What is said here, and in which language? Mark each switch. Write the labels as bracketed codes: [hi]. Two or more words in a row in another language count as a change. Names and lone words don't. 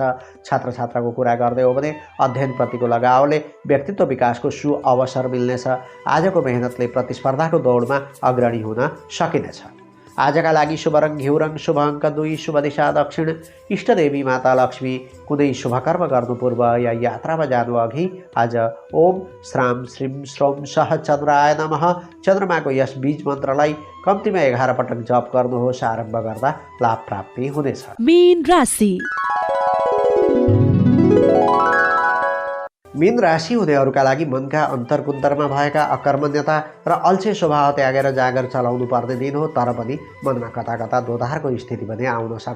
[ne] छात्र छात्राको कुरा गर्दै हो भने अध्ययनप्रतिको लगावले व्यक्तित्व विकासको सुअवसर मिल्नेछ। आजको मेहनतले प्रतिस्पर्धाको दौडमा अग्रणी हुन सकिनेछ। आजका लागि शुभ रङ घिउ रङ, शुभ अङ्क 2, शुभ दिशा दक्षिण। इष्टदेवी माता लक्ष्मी कुनै शुभकर्म गर्नु पूर्व या यात्रामा जानु अघि आज [sa] ओम श्राम श्रीम श्रोम सह चन्द्राय नमः [ne] चन्द्रमाको यस बीज मन्त्रलाई कम्तीमा 11 पटक जप गर्नुहोस्। आरम्भ गर्दा लाभ प्राप्ति हुनेछ। मीन राशि। मीन राशि हुनेहरूका लागि मनका अन्तरकुन्तरमा भएका अकर्मण्यता र अल्छे स्वभाव त्यागेर जाँगर चलाउनु पर्ने दिन हो, तर पनि मनमा कता कता दोधारको स्थिति पनि आउन सक्छ।